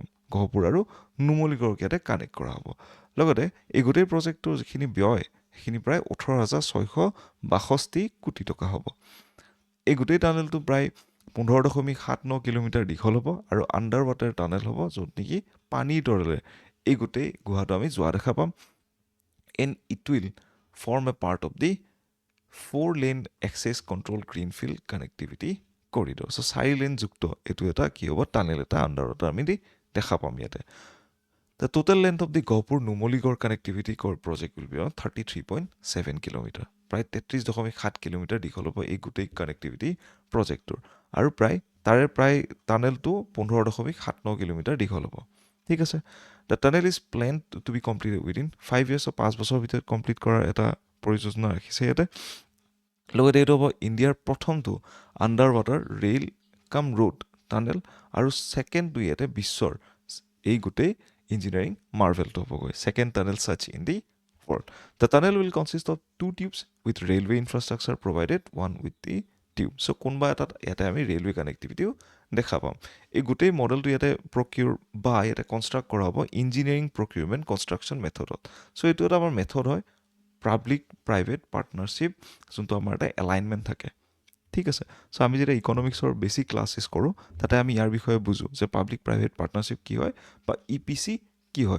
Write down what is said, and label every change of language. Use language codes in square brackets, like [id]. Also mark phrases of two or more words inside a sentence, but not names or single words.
[as] গহপুৰ আৰু নুমলীগড়ক ইয়াতে কানেক্ট কৰা হ'ব. লগতে এই গোটেই প্ৰজেক্টটোৰ যিখিনি ব্যয় সেইখিনি প্ৰায় 18,662 কোটি টকা হ'ব. এই গোটেই টানেলটো প্ৰায় 15.79 কিলোমিটাৰ দীঘল হ'ব আৰু [en] under water tunnel [as] হ'ব, য'ত নেকি পানীৰ তলেৰে এই গোটেই গুহাটো আমি যোৱা দেখা পাম. [en] And it will form a part of the 4-lane access control greenfield connectivity corridor. [as] So 4-lane যুক্ত এইটো এটা কি হ'ব টানেল এটা আণ্ডাৰত আমি দেখা পাম ইয়াতে. [en] The total length of the Gopur Numoligarh connectivity core project will be around 33.7 kilometer. [as] প্ৰায় 33.7 কিলোমিটাৰ দীঘল হ'ব এই গোটেই কানেক্টিভিটি প্ৰজেক্টটোৰ আৰু তাৰে প্ৰায় টানেলটো 15.79 কিলোমিটাৰ দীঘল হ'ব. ঠিক আছে. [en] The tunnel is planned to be completed within 5 years. [as] So 5 বছৰৰ ভিতৰত কমপ্লিট কৰাৰ এটা পৰিযোজনা ৰাখিছে ইয়াতে. লগতে এইটো হ'ব ইণ্ডিয়াৰ প্ৰথমটো [en] under water rail cum road tunnel [as] আৰু ছেকেণ্ডটো ইয়াতে বিশ্বৰ এই গোটেই ইঞ্জিনিয়াৰিং মাৰ্ভেলটো হ'বগৈ. [en] second tunnel such in the world. The tunnel will consist of 2 tubes with railway infrastructure provided, one with the tube. [as] So কোনোবা এটাত ইয়াতে আমি ৰেলৱে কানেক্টিভিটিও দেখা পাম. এই গোটেই মডেলটো ইয়াতে প্ৰকিউৰ বা ইয়াতে কনষ্ট্ৰাক্ট কৰা হ'ব [en] engineering procurement construction [as] মেথডত. চ' এইটো এটা আমাৰ মেথড হয় [en] public private partnership, [as] যোনটো আমাৰ এটা এলাইনমেণ্ট থাকে. ঠিক আছে. চ' আমি যেতিয়া ইকনমিক্সৰ বেছিক ক্লাছেছ কৰোঁ তাতে আমি ইয়াৰ বিষয়ে বুজোঁ যে [en] public private partnership [as] কি হয় বা EPC কি হয়.